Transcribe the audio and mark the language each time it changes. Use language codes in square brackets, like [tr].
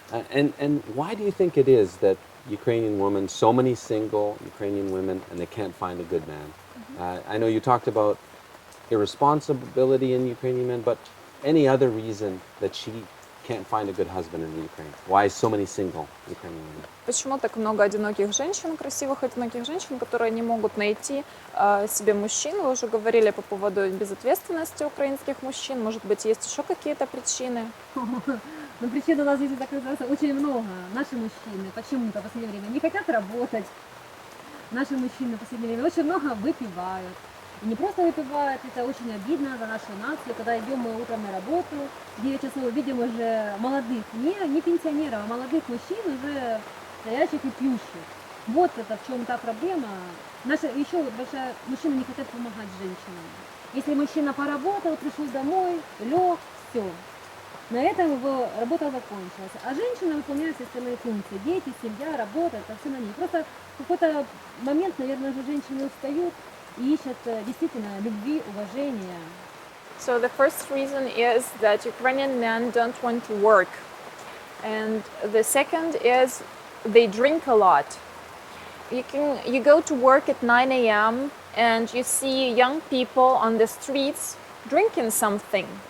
[en] And why do you think it is that Ukrainian women, so many single Ukrainian women, and they can't find a good man? I know you talked about irresponsibility in Ukrainian men, but any other reason that she can't find a good husband in Ukraine? Why so many single Ukrainian women? [ru] Почему так много одиноких женщин, красивых одиноких женщин, которые не могут найти себе мужчин? Вы уже говорили по поводу безответственности украинских мужчин. Может быть, есть еще какие-то причины? Но причин у нас здесь оказывается очень много. Наши мужчины почему-то в последнее время не хотят работать. Наши мужчины в последнее время очень много выпивают. И не просто выпивают, это очень обидно за нашу нацию. Когда идем мы утром на работу, 9 часов видим уже молодых, не пенсионеров, а молодых мужчин уже стоящих и пьющих. Вот это в чем та проблема. Наша еще вот большая, мужчины не хотят помогать женщинам. Если мужчина поработал, пришел домой, лег, все. На этом его работа закончилась. А женщина выполняет все остальные функции. Дети, семья, работа, это все на ней. Просто в какой-то момент, наверное, уже женщины устают и ищут действительно любви, уважения. [en] So the first reason is that Ukrainian men don't want to work. And the second is they drink a lot. You go to work at 9 a.m. and you see young people on the streets drinking something.